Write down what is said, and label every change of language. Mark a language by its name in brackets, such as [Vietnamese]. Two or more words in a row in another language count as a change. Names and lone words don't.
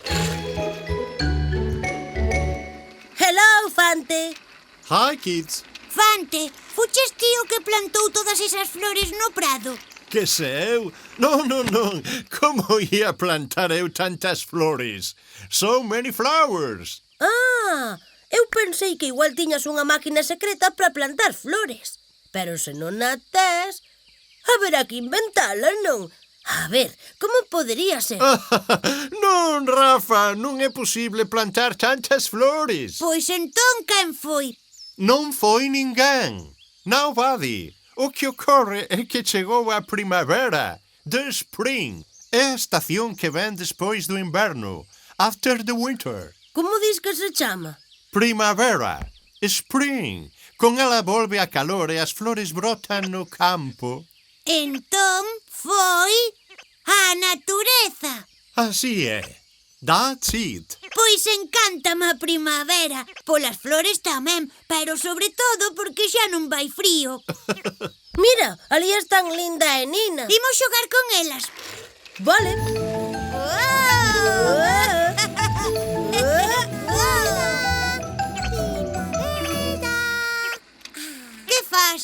[English] Hello, Fante. Hi, kids. [Galician] Fante, fuches ti o que plantou todas esas flores no prado? Que sei eu? Non. Como ia plantar eu tantas flores? [English] So many flowers. [Galician] Eu pensei que igual tiñas unha máquina secreta para plantar flores. Pero se non a tes, haberá que inventala, non? A ver, como podería ser? Non, Rafa, non é posible plantar tantas flores. Pois entón quen foi? Non foi ninguén. Nobody. O que ocorre é que chegou a primavera. [English] The spring. [Galician] É a estación que ven despois do inverno. [English] After the winter. [Galician] Como dis que se chama? Primavera. Spring. Con ela volve a calor e as flores brotan no campo. Entón foi a natureza. Así é. [English] That's it. [Galician] Pois encántame a primavera. Polas flores tamén, pero sobre todo porque xa non vai frío. Mira, ali están Linda e Nina. Imos xogar con elas. Vale. Que fas?